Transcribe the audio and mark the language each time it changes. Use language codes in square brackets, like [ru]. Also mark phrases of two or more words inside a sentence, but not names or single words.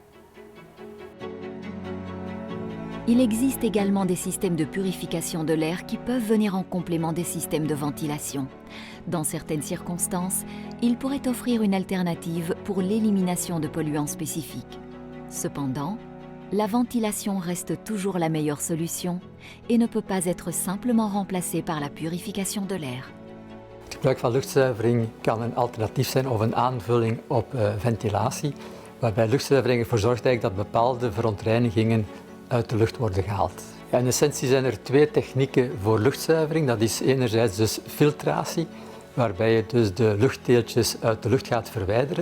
[fr] Il existe également des systèmes de purification de l'air qui peuvent venir en complément des systèmes de ventilation. Dans certaines circonstances, ils pourraient offrir une alternative pour l'élimination de polluants spécifiques. Cependant, la ventilation reste toujours la meilleure solution et ne peut pas être simplement remplacée par la purification de l'air. [nl] Het gebruik van luchtzuivering kan een alternatief zijn of een aanvulling op ventilatie, waarbij luchtzuivering ervoor zorgt dat bepaalde verontreinigingen uit de lucht worden gehaald. Ja, in essentie zijn er twee technieken voor luchtzuivering. Dat is enerzijds dus filtratie, waarbij je dus de luchtdeeltjes uit de lucht gaat verwijderen.